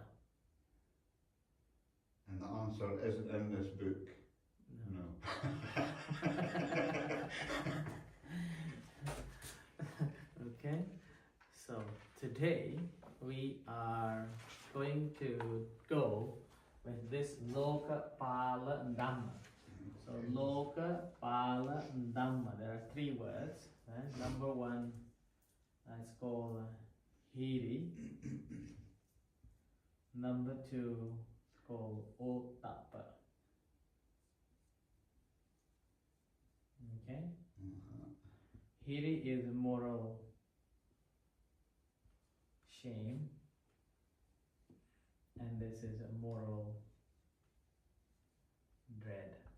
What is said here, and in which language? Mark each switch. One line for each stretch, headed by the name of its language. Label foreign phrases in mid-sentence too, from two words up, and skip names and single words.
English: And the answer isn't in this book. No. Okay, so today we are going to go with this
Pali: Lokapala dhamma. So Lokapala dhamma,
English: there are three words. Right? Number one, it's called hiri. Number two, it's called hiriottappa. Okay? Hiri is moral shame, and this is a moral dread.